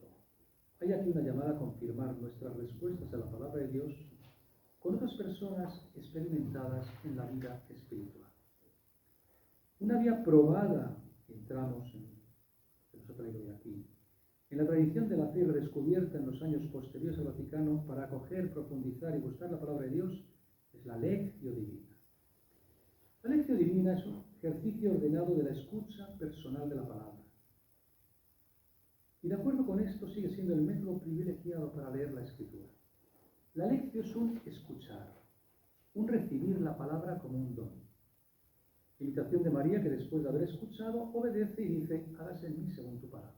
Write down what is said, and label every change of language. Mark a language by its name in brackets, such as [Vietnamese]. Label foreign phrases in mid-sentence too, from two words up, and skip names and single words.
[Spanish] Hay aquí una llamada a confirmar nuestras respuestas a la palabra de Dios con otras personas experimentadas en la vida espiritual. Una vía probada, entramos en nos ha traído de aquí, en la tradición de la fe redescubierta en los años posteriores al Vaticano para acoger, profundizar y buscar la palabra de Dios, es la [Latin] lectio divina. [Spanish] La [Latin] lectio divina [Spanish] es un ejercicio ordenado de la escucha personal de la palabra. Y de acuerdo con esto sigue siendo el método privilegiado para leer la Escritura. La lectio es un escuchar, un recibir la palabra como un don. Imitación de María, que después de haber escuchado, obedece y dice, hágase en mí según tu palabra.